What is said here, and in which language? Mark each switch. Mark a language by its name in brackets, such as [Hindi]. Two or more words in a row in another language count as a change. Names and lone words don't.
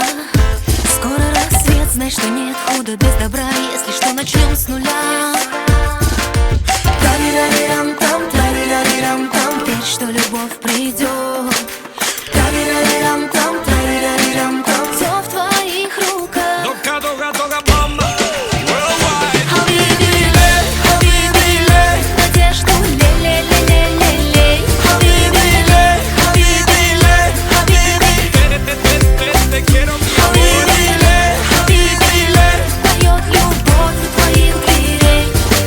[Russian] Скоро рассвет, знай, что нет худа без добра. Если что, начнем с нуля. Тарирарирам-там, тарирарирам-там, верь, что любовь придет. Тарирарирам-там, тарирарирам-там, все в твоих руках. Doga, doga, doga, mama. Worldwide. Хабибиле, Хабибиле, надежду ле-ле-ле-ле-ле-ле. Хабибиле, Хабибиле, Хабиби. [Spanish] Te quiero, mi amor. [Russian] Хабибиле, Хабибиле, поет любовь у твоих дверей.